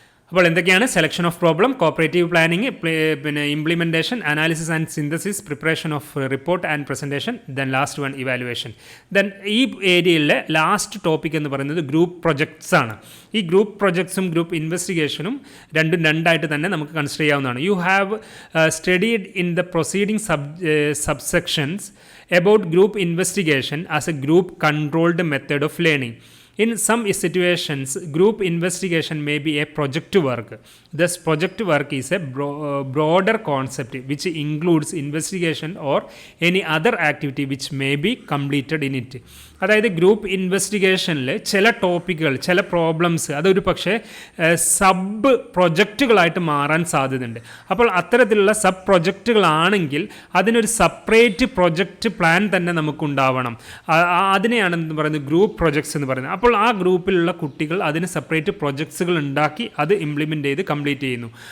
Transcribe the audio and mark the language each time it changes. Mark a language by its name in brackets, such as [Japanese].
[Malayalam] അപ്പോൾ എന്തൊക്കെയാണ് [English] Selection of problem, cooperative planning, പിന്നെ implementation, analysis and synthesis, preparation of report and presentation, then last one evaluation. [Malayalam] Then ഈ ഏരിയയിലെ last topic എന്ന് പറയുന്നത് ഗ്രൂപ്പ് പ്രൊജക്ട്സ് ആണ്. ഈ ഗ്രൂപ്പ് പ്രൊജക്ട്സും ഗ്രൂപ്പ് ഇൻവെസ്റ്റിഗേഷനും രണ്ടായിട്ട് തന്നെ നമുക്ക് കൺസിഡർ ചെയ്യാവുന്നതാണ്. [English] You have studied in the proceeding subsections about group investigation as a group controlled method of learning. In some situations, group investigation may be a project work. Thus, project work is a broader concept which includes investigation or any other activity which may be completed in it. [Malayalam] അതായത് group ഇൻവെസ്റ്റിഗേഷനിൽ ചില ടോപ്പിക്കുകൾ, ചില problems അതൊരു പക്ഷേ sub പ്രൊജക്റ്റുകളായിട്ട് മാറാൻ സാധ്യതയുണ്ട്. അപ്പോൾ അത്തരത്തിലുള്ള sub പ്രൊജക്റ്റുകളാണെങ്കിൽ അതിനൊരു സെപ്പറേറ്റ് പ്രൊജക്റ്റ് പ്ലാൻ തന്നെ നമുക്കുണ്ടാവണം. അതിനെയാണ് എന്ന് പറയുന്നത് ഗ്രൂപ്പ് പ്രൊജക്ട്സ് എന്ന് പറയുന്നത്. അപ്പോൾ ആ ഗ്രൂപ്പിലുള്ള കുട്ടികൾ അതിന് സെപ്പറേറ്റ് പ്രൊജക്ട്സുകൾ ഉണ്ടാക്കി അത് ഇംപ്ലിമെൻ്റ് ചെയ്ത് കംപ്ലീറ്റ് ചെയ്യുന്നു.